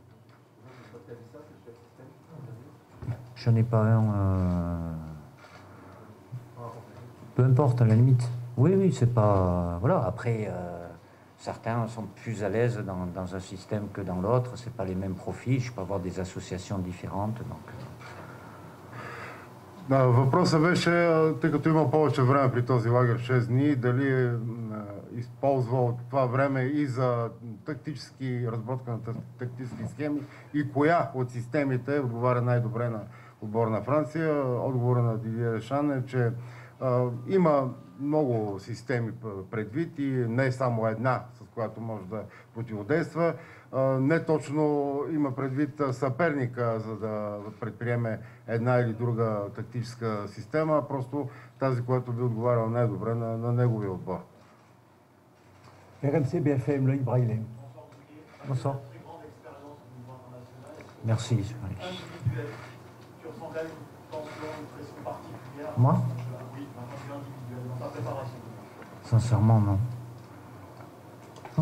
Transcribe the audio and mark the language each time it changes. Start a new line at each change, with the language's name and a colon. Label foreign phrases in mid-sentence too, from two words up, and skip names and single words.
French: Je n'ai pas un... peu importe, à la limite. Oui, c'est pas... Voilà, après, certains sont plus à l'aise dans un système que dans l'autre, c'est pas les mêmes profils, je peux avoir des associations différentes, donc...
Bulgarian: Въпросът беше, тъй като има повече време при този лагер 6 дни, дали е използвал това време и за разработка на тактически схеми и коя от системите отговаря най-добре на отбор на Франция. Отговора на Дидие Дешан е, че има много системи предвид и не е само една, с която може да противодейства. Не точно има предвид съперника, за да предприеме една или друга тактическа система, а просто тази, която би отговаряла най-добре на неговия отбор.
French: RMC BFM, Loïc Braillet. Bonsoir. Merci. Tu ressens là une tension, une pression particulière? Moi? Oui, d'un point de vue individuel, dans ta préparation. Sincèrement, non. Non.